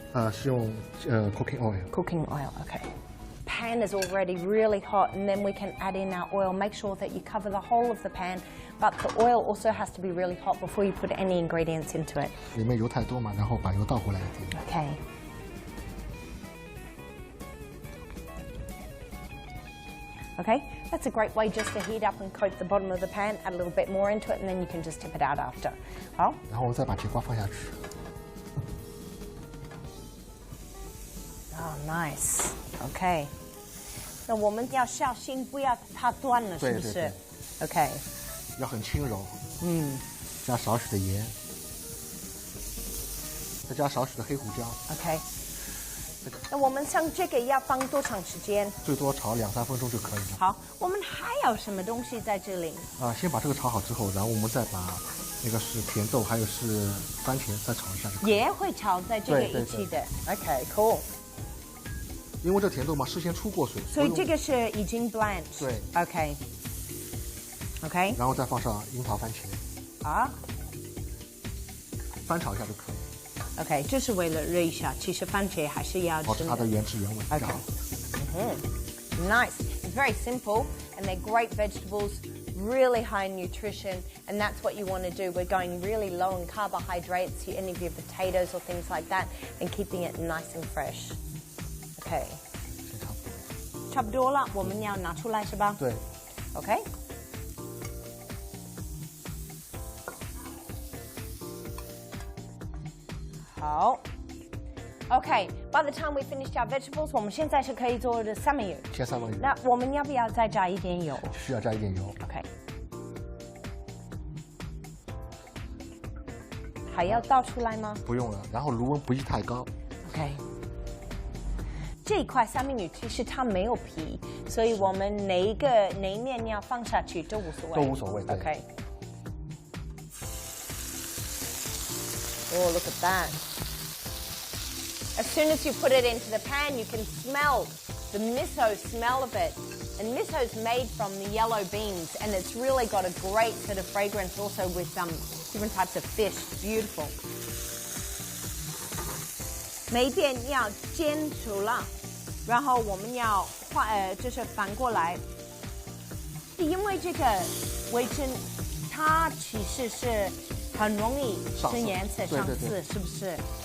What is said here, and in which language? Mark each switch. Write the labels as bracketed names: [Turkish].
[Chinese] 是用 [English] cooking oil。Cooking oil，OK。Pan is already really hot, and then we can add in our oil. Make sure that you cover the whole of the pan, but the oil also has to be really hot before you put any ingredients into it. [Chinese] 里面油太多嘛，然后把油倒回来。 [English] OK。 Okay, that's a great way just to heat up and coat the bottom of the pan, add a little bit more into it, and then you can just tip it out after. [Chinese] 好，然后我们再把节瓜放下去。 [English] Oh, nice. Okay. [Chinese] 那我们要小心，不要它断了，是不是？对。 [English] Okay. [Chinese] 要很轻柔。加少许的盐，再加少许的黑胡椒。 [English] Okay. [Chinese] 那我们像这个要放多长时间？最多炒2-3分钟就可以了。好，我们还有什么东西在这里？先把这个炒好之后，然后我们再把那个是甜豆还有是番茄再炒一下就可以了。也会炒在这个一起的。 [English] OK， cool。 [Chinese] 因为这甜豆嘛，事先出过水，所以这个是已经 blanch。对。 [English] OK。 [Chinese] 然后再放上樱桃番茄。翻炒一下就可以。 OK， 就是为了热一下，其实番茄还是要保持它的原汁原味。 [English] Nice. It's very simple, and they're great vegetables, really high in nutrition, and that's what you want to do. We're going really low in carbohydrates, any of your potatoes or things like that, and keeping it nice and fresh. OK。 [Chinese] 差不多了，我们要拿出来是吧？对。 [English] OK。 [Chinese] 好 ，OK。 [English] By the time we finished our vegetables， [Chinese] 我们现在是可以做的三文鱼。切三文鱼。那我们要不要再加一点油？需要加一点油。 [English] OK。 [Chinese] 还要倒出来吗？不用了，然后炉温不宜太高。 [English] OK。 [Chinese] 这一块三文鱼其实它没有皮，所以我们哪一面要放下去都无所谓。都无所谓。 [English] OK。 Oh, look at that. As soon as you put it into the pan, you can smell the miso smell of it. And miso is made from the yellow beans, and it's really got a great sort of fragrance also with different types of fish. Beautiful. [Chinese] 每一边要煎熟了，然后我们要就是反过来是因为这个味噌，它其实是很容易深颜色上色，是不是？